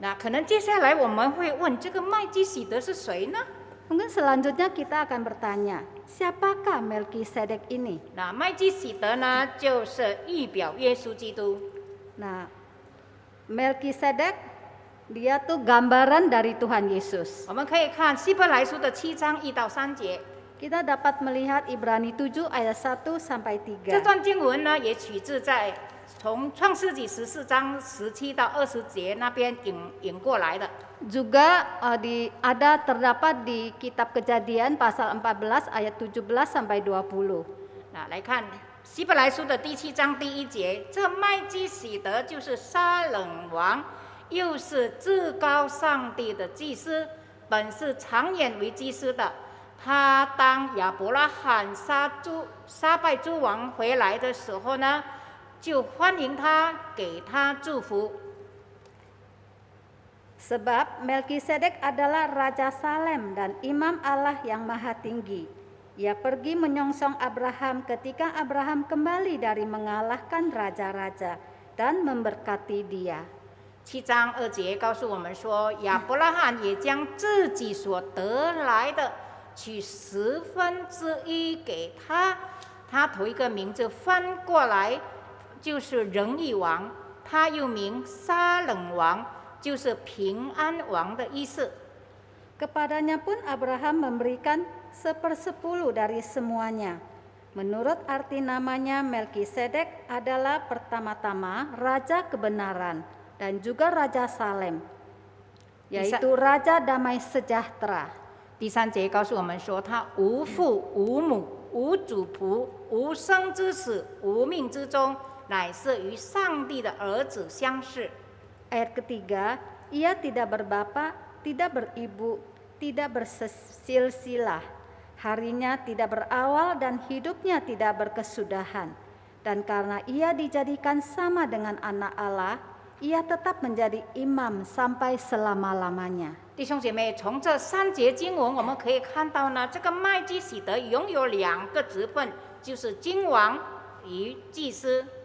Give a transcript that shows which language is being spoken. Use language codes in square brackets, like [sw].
[zh] 那可能接下来我们会问，这个麦基洗德是谁呢？ [id] Mungkin selanjutnya kita akan bertanya, siapakah Melkisedek ini? [zh] 那麦基洗德呢，就是预表耶稣基督。 [id] Nah, Melkisedek dia tuh gambaran dari Tuhan Yesus. [zh] 我们可以看希伯来书的7章1到3节。 [id] Kita dapat melihat Ibrani 7 ayat 1 sampai [zh] 这 [id] 3. [zh] 段经文呢，也取自在从创世纪14章17到20节那边引过来的。 [id] Juga terdapat di kitab Kejadian pasal 14 ayat 17 sampai 20. [zh] 那来看希伯来书的第7章第1节，这麦基洗德就是撒冷王，又是至高上帝的祭司，本是常年为祭司的。他当亚伯拉罕杀败诸王回来的时候呢，就欢迎他，给他祝福。 [id] Sebab Melkisedek adalah Raja Salem dan Imam Allah yang Maha Tinggi. Ia pergi menyongsong Abraham ketika Abraham kembali dari mengalahkan raja-raja dan memberkati dia. [zh] 7章2节告诉我们说，亚伯拉罕也将自己所得来的取1/10给他，他头一个名字翻过来就是仁义王，他又名撒冷王，就是平安王的意思。 [id] Kepadanya pun Abraham memberikan 1/10 dari semuanya. Menurut arti namanya, Melkisedek adalah pertama-tama Raja Kebenaran dan juga Raja Salem, yaitu Raja Damai Sejahtera. [zh] 第3节告诉我们说，他无父无母无主仆无生之始无命之终，乃是与上帝的儿子相似。 [id] Ayat ketiga, ia tidak berbapa, tidak beribu, tidak bersilsilah. Harinya tidak berawal dan hidupnya tidak berkesudahan. Dan karena ia dijadikan sama dengan anak Allah, ia tetap menjadi imam sampai selama-lamanya. [zh] 弟兄姐妹，从这3节经文我们可以看到呢，这个麦基洗德拥有2个职分，就是君王与祭司。